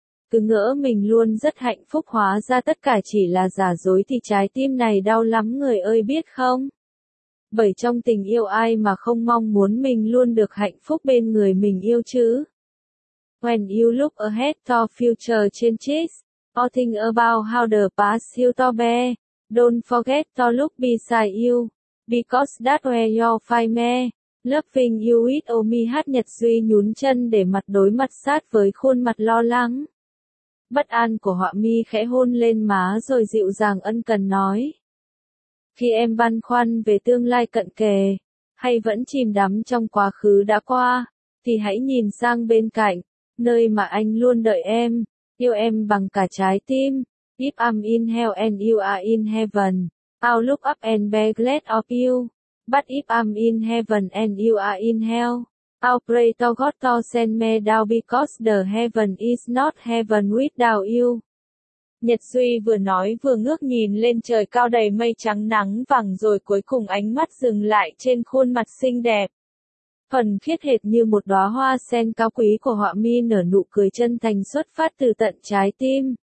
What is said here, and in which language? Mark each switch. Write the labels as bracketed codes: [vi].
[vi] Cứ ngỡ mình luôn rất hạnh phúc hóa ra tất cả chỉ là giả dối thì trái tim này đau lắm người ơi biết không? Bởi trong tình yêu ai mà không mong muốn mình luôn được hạnh phúc bên người mình yêu chứ? [en] When you look ahead to future changes. All think about how the past you to be. Don't forget to look beside you. Because that's where you'll find me. Loving you with all my heart. [vi] Nhật Duy nhún chân để mặt đối mặt sát với khuôn mặt lo lắng. Bất an của họa mi khẽ hôn lên má rồi dịu dàng ân cần nói. Khi em băn khoăn về tương lai cận kề, hay vẫn chìm đắm trong quá khứ đã qua, thì hãy nhìn sang bên cạnh, nơi mà anh luôn đợi em, yêu em bằng cả trái tim. [en] If I'm in hell and you are in heaven, I'll look up and be glad of you. But if I'm in heaven and you are in hell, I'll pray to God to send me down because the heaven is not heaven without you. [vi] Nhật Duy vừa nói vừa ngước nhìn lên trời cao đầy mây trắng nắng vàng rồi cuối cùng ánh mắt dừng lại trên khuôn mặt xinh đẹp. Thuần khiết hệt như một đóa hoa sen cao quý của họa mi nở nụ cười chân thành xuất phát từ tận trái tim.